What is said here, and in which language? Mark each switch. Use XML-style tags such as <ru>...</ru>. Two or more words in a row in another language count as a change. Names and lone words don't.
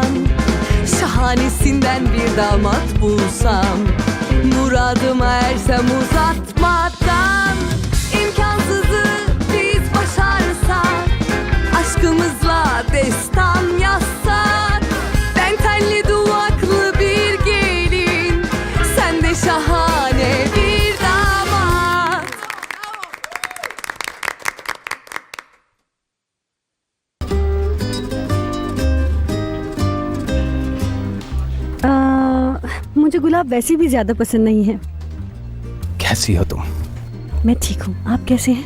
<tr>Şahanesinden bir damat bulsam, muradıma ersem uzatmadan. İmkansızı biz başarsak, aşkımızla destan yazsak. Ben telli duvaklı bir gelin, sen de şahane bir damat.</tr> <hi>मुझे गुलाब वैसे भी ज्यादा पसंद नहीं है। कैसी हो तुम? मैं ठीक हूँ, आप कैसे हैं?</hi>